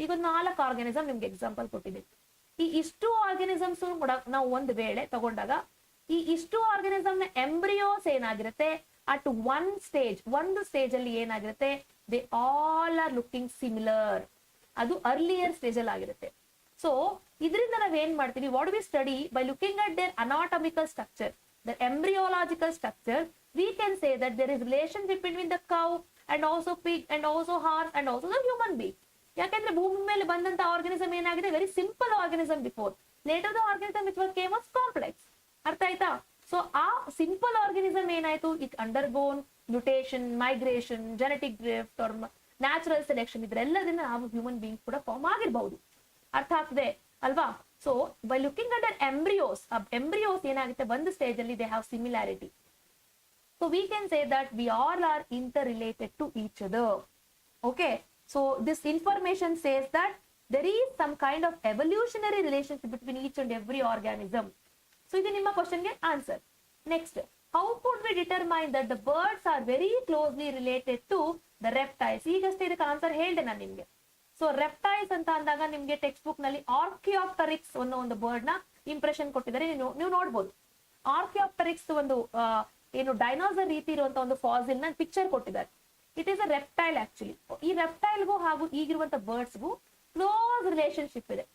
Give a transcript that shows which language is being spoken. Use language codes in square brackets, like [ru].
[kn] ಈಗ 4 ಆರ್ಗ್ಯಾನಿಸಮ್ ನಿಮ್ಗೆ ಎಕ್ಸಾಂಪಲ್ ಕೊಟ್ಟಿದ್ದೀನಿ. ಈ ಇಷ್ಟು ಆರ್ಗ್ಯಾನಿಸಮ್ಸ್ ಕೂಡ ನಾವು ಒಂದು ವೇಳೆ ತಗೊಂಡಾಗ, ಈ ಇಷ್ಟು ಆರ್ಗ್ಯಾನಿಸಮ್ ನ ಎಂಬ್ರಿಯೋಸ್ ಏನಾಗಿರುತ್ತೆ, ಅಟ್ ಒಂದು ಸ್ಟೇಜ್ ಅಲ್ಲಿ ಏನಾಗಿರುತ್ತೆ, [en] They all are looking similar. [kn] ಅದು ಅರ್ಲಿಯರ್ ಸ್ಟೇಜ್ ಅಲ್ಲಿ ಆಗಿರುತ್ತೆ. ಸೊ ಇದರಿಂದ ನಾವ್ ಏನ್ ಮಾಡ್ತೀವಿ, [en] What we study by looking at their anatomical structure, their embryological structure, we can say that there is relationship between the cow and also pig and also horse and also the human being. [kn] ಯಾಕಂದ್ರೆ ಭೂಮಿ ಮೇಲೆ ಬಂದಂತ organism ಏನಾಗಿದೆ, [en] Very simple organism before, later the organism which came was complex. [kn] ಅರ್ಥ ಆಯ್ತಾ? So ಆ simple organism ಏನಾಯ್ತು, [en] it undergone mutation, migration, genetic drift or natural selection, [kn] ಇದ್ರೆಲ್ಲದಿಂದ ನಾವು ಹ್ಯೂಮನ್ ಬೀಯಿಂಗ್ ಕೂಡ ಫಾರ್ಮ್ ಆಗಿರ್ಬಹುದು. ಅರ್ಥ ಆಗ್ತದೆ ಅಲ್ವಾ? [en] so by looking at embryos [kn] ಏನಾಗುತ್ತೆ ಒಂದು ಸ್ಟೇಜ್ ಅಲ್ಲಿ [en] They have similarity. So we can say that we all are interrelated to each other. Okay, so this information says that there is some kind of evolutionary relationship between each and every organism. [kn] So ಇದು ನಿಮ್ಮ question ಗೆ answer. [en] Next, how could we determine that the birds are very closely related to the reptiles? [kn] ಈಗಷ್ಟೇ ಇದಕ್ಕೆ answer ಹೇಳಿದೆ ನಾನು ನಿಮ್ಗೆ. So reptiles ಅಂತ ಅಂದಾಗ ನಿಮ್ಗೆ ಟೆಕ್ಸ್ಟ್ ಬುಕ್ ನಲ್ಲಿ ಆರ್ಕಿಯಾಪ್ಟರಿಕ್ಸ್ ಅನ್ನೋ ಒಂದು ಬರ್ಡ್ ನ ಇಂಪ್ರೆಷನ್ ಕೊಟ್ಟಿದ್ದಾರೆ, ನೀವು ನೋಡ್ಬೋದು. ಆರ್ಕಿಯಾಪ್ಟರಿಕ್ಸ್ ಒಂದು ಏನು ಡೈನೋಸರ್ ರೀತಿ ಇರುವಂತ ಒಂದು ಫಾಸಿಲ್ ನ ಪಿಕ್ಚರ್ ಕೊಟ್ಟಿದ್ದಾರೆ. [en] It is a reptile actually. [kn] ಈ ರೆಪ್ಟೈಲ್ಗೂ ಹಾಗೂ ಈಗಿರುವಂತ ಬರ್ಡ್ಸ್ಗೂ ಕ್ಲೋಸ್ ರಿಲೇಶನ್ಶಿಪ್ ಇದೆ.